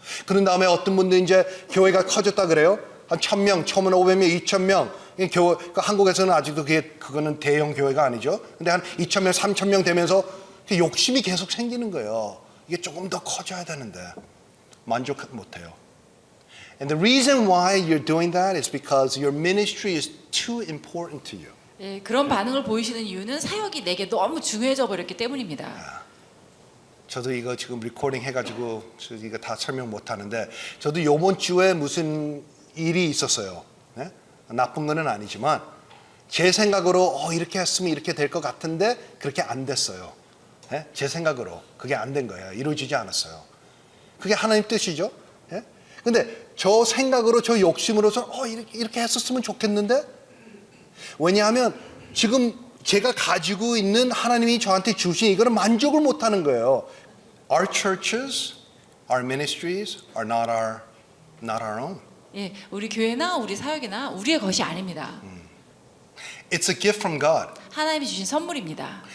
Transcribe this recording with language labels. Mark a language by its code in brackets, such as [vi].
[ko] 그런 다음에 어떤 분들 이제 교회가 커졌다 그래요. 한 1000명, 1500명, 2000명. 교회, 그러니까 한국에서는 아직도 그거는 대형 교회가 아니죠. 근데 한 2000명, 3000명 되면서 욕심이 계속 생기는 거예요. 이게 조금 더 커져야 되는데 만족 못해요. [en] And the reason why you're doing that is because your ministry is too important to you. [ko] 예, 그런 반응을 보이시는 이유는 사역이 내게 너무 중요해져 버렸기 때문입니다. 저도 이거 지금 리코딩 해가지고 이거 다 설명 못 하는데 저도 이번 주에 무슨 일이 있었어요. 네? 나쁜 거는 아니지만 제 생각으로 이렇게 했으면 이렇게 될 것 같은데 그렇게 안 됐어요. 네? 제 생각으로 그게 안 된 거예요. 이루어지지 않았어요. 그게 하나님 뜻이죠. 네? 근데 저 생각으로 저 욕심으로서 이렇게 했었으면 좋겠는데 왜냐하면 지금 제가 가지고 있는 하나님이 저한테 주신 이거는 만족을 못하는 거예요. [en] Our churches, our ministries are not our own. [ko] 예, 우리 교회나 우리 사역이나 우리의 것이 아닙니다. [en] It's a gift from God. [ko] 하나님이 주신 선물입니다.